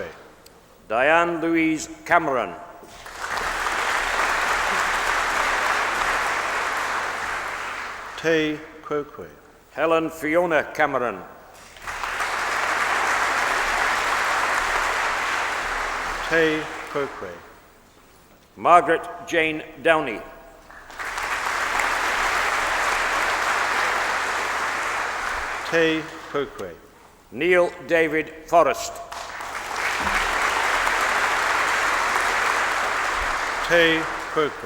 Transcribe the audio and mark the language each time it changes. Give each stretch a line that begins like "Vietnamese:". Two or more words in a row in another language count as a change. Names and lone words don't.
English: Diane Louise Cameron.
Latin: Te Quoque.
English: Helen Fiona Cameron.
Latin: Te Quoque.
English: Margaret Jane Downey.
Latin: Te Quoque.
English: Neil David Forrest.
Latin: Te Quoque.